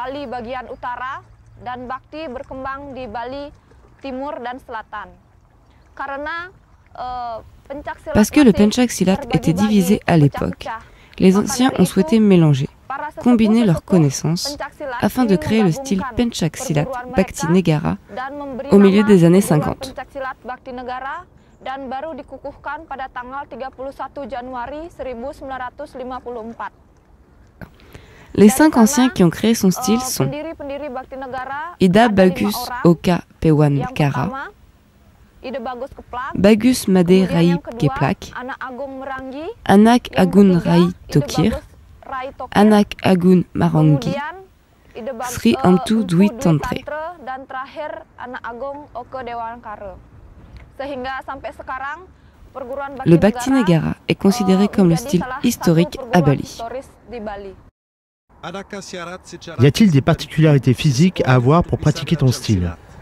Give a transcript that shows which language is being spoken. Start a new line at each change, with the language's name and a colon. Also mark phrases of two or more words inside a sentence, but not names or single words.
French: Parce que le Pencak Silat était divisé à l'époque, les anciens ont souhaité mélanger, combiner leurs connaissances, afin de créer le style Pencak Silat Bhakti Negara au milieu des années 50. Les 5 anciens qui ont créé son style sont Ida Bagus Oka Pewan Kara, Bagus Made Rai Keplak, Anak Agun Rai Tokir, Anak Agun Marangi, Sri Amtu Dwi Tantre. Le Bhakti Negara est considéré comme le style historique à Bali. Y a-t-il des particularités physiques à avoir pour pratiquer ton style?